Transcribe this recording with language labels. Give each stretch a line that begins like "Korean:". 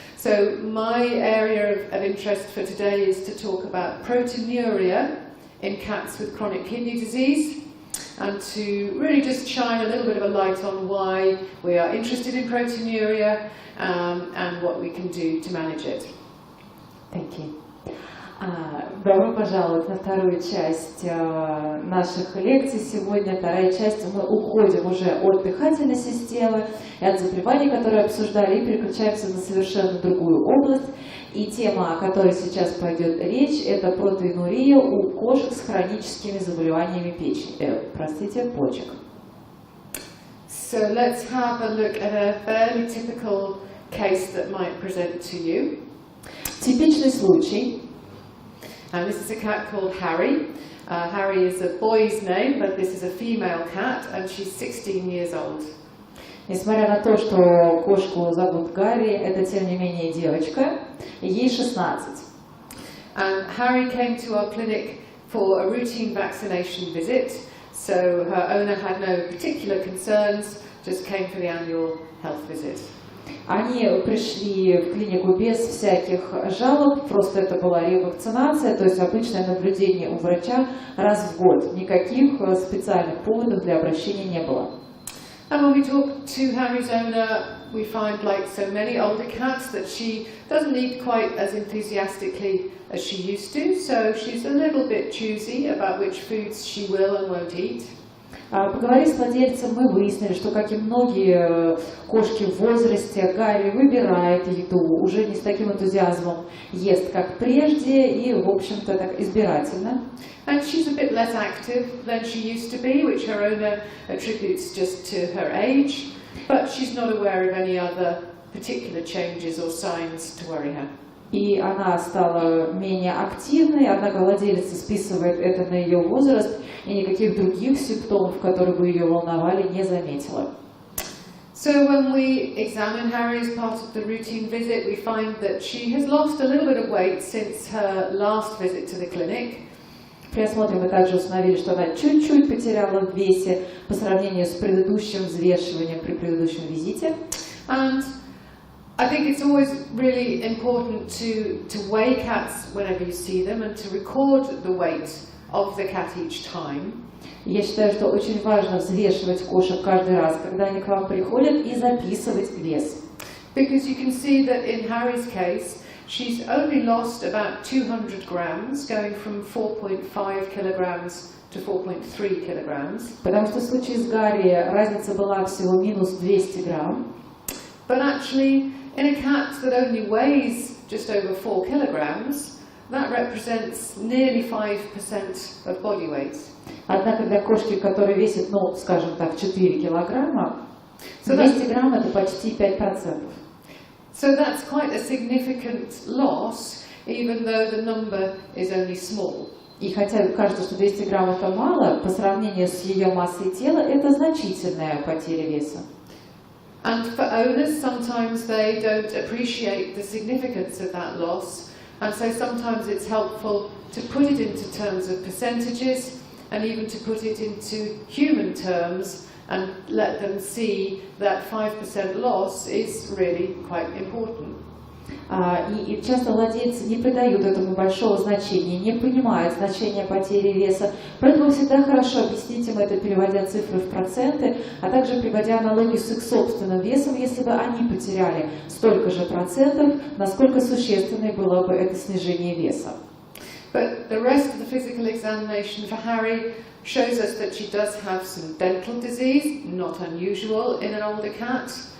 English: So my area of interest for today is to talk about proteinuria in cats with chronic kidney disease, and to really just shine a little bit of a light on why we are interested in proteinuria and what we can do to manage it. Thank you.
Russian: Добро пожаловать на вторую часть наших лекций. Сегодня вторая часть, мы уходим уже от дыхательной системы и от заболеваний, которые обсуждали, и переключаемся на совершенно другую область. И тема, о которой сейчас пойдет речь, это протеинурия у кошек с хроническими заболеваниями почек.
English: So let's have a look at a fairly typical case that might present to you.
Russian: Типичный случай.
English: And this is a cat called Harry. Harry is a boy's name, but this is a female cat, and she's 16 years old.
Russian: Несмотря на то, что кошку зовут Гарри, это тем не менее девочка, ей 16.
English: And Harry came to our clinic for a routine vaccination visit, so her owner had no particular concerns, just came for the annual health visit.
Russian: Они пришли в клинику без всяких жалоб, просто это была ревакцинация, то есть обычное наблюдение у врача раз в год. Никаких специальных поводов для обращения не было.
English: And when we talk to Harry's owner, we find, like so many older cats, that she doesn't eat quite as enthusiastically as she used to, so she's a little bit choosy about which foods she will and won't eat.
Russian: Поговорив с владельцем, мы выяснили, что, как и многие кошки в возрасте, Гарри выбирает еду, уже не с таким энтузиазмом ест, как прежде, и, в общем-то, так избирательно.
English: And she's a bit less active than she used to be, which her owner attributes just to her age, but she's not aware of any other particular changes or signs to worry her.
Russian: И она стала менее активной, однако владелец списывает это на ее возраст, и никаких других симптомов, которые бы ее волновали, не заметила.
English: So when we examine Harry as part of the routine visit, we find that she has lost a little bit of weight since her last visit to the clinic.
Russian: При осмотре мы также установили, что она чуть-чуть потеряла в весе по сравнению с предыдущим взвешиванием при предыдущем визите.
English: And I think it's always really important to weigh cats whenever you see them and to record the weight of the cat each time.
Russian: Я считаю, что очень важно взвешивать кошек каждый раз, когда они к вам приходят, и записывать вес.
English: Because you can see that in Harry's case, she's only lost about 200 grams, going from 4.5 kilograms to 4.3 kilograms.
Russian: Потому что в случае с Гарри разница была всего минус 200 грамм.
English: But actually, in a cat that only weighs just over 4 kilograms, that represents nearly 5% of body weight.
Russian: Однако для кошки, которая весит, ну, скажем так, 4 килограмма, 200 грамм это почти 5%.
English: So that's quite a significant loss, even though the number is only small.
Russian: И хотя кажется, что 200 грамм это мало, по сравнению с ее массой тела, это значительная потеря веса.
English: And for owners, sometimes they don't appreciate the significance of that loss, and so sometimes it's helpful to put it into terms of percentages and even to put it into human terms and let them see that 5% loss is really quite important.
Russian: И часто владельцы не придают этому большого значения, не понимают значения потери веса. Поэтому всегда хорошо объяснить им это, переводя цифры в проценты, а также приводя аналогию с их собственным весом, если бы они потеряли столько же процентов, насколько существенной было бы это снижение веса.
English: But the rest of the physical examination for Harry shows us that she does have some dental disease, not unusual in an older cat.